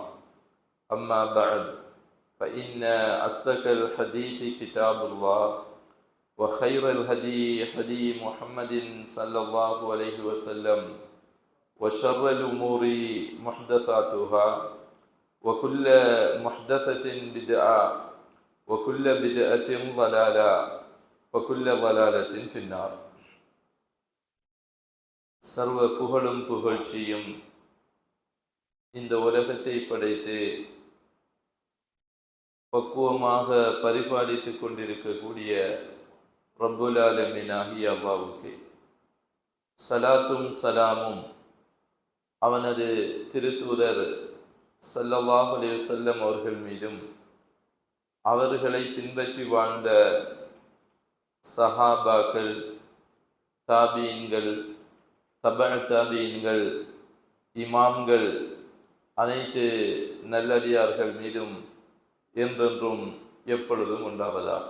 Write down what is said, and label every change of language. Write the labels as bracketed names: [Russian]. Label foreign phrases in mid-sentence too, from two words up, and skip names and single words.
[Arabic] أما بعد فإن أصدق الحديث كتاب الله وخير الهدي هدي محمد صلى الله عليه وسلم وشر الأمور محدثاتها وكل محدثة بدعة وكل بدعة ضلالة وكل ضلالة في النار. [Tamil] சர்வ புகழும் புகழ்ச்சியும் இந்த உலகத்தை படைத்து பக்குவமாக பரிபாலித்துக் கொண்டிருக்கக்கூடிய [Arabic] رب العالمين [Tamil] ஆகிய அல்லாஹ்வுக்கு சலாத்தும் சலாமும் அவனது திருத்தூதர் [Arabic] صلى الله عليه وسلم [Tamil] அவர்கள் மீதும் அவர்களை பின்பற்றி வாழ்ந்த சஹாபாக்கள், தாபீன்கள், தபஅ தாபீன்கள், இமாம்கள், அனைத்து நல்லடியார்கள் மீதும் என்றென்றும் எப்பொழுதும் உண்டாவதாக.